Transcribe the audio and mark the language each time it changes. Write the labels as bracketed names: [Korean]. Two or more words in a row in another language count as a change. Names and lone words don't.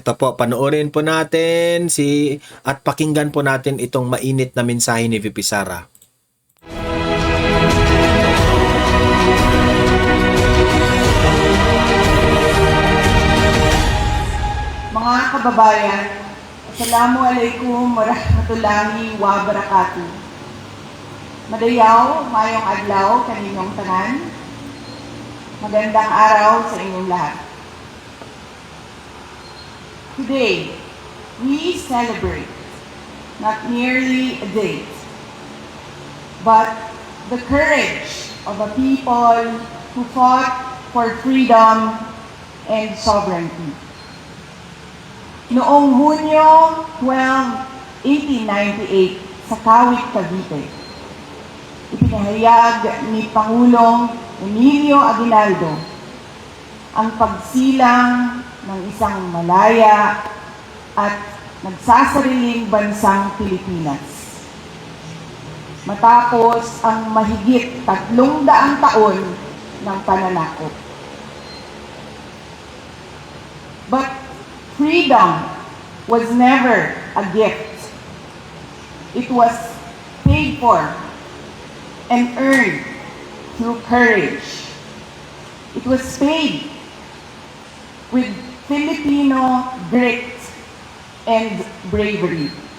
[Filipino] Ito po, panoorin po natin at pakinggan po natin itong mainit na mensahe ni VP Sara. Mga kababayan, [Arabic] السلام عليكم ورحمة الله وبركاته. [Cebuano] Madayaw, mayong adlaw kaninyong tanan. [Filipino] Magandang araw sa inyong lahat. [English] Today, we celebrate not merely a date, but the courage of a people who fought for freedom and sovereignty. [Filipino] Noong Hunyo 12, 1898 sa Kawit, Cavite, ipinahayag ni Pangulong Emilio Aguinaldo ang pagsilang ng isang malaya at nagsasariling bansang Pilipinas. Matapos ang mahigit 300 taon ng pananakop. [English] But freedom was never a gift. It was paid for and earned through courage. It was paid with Filipino grit and bravery.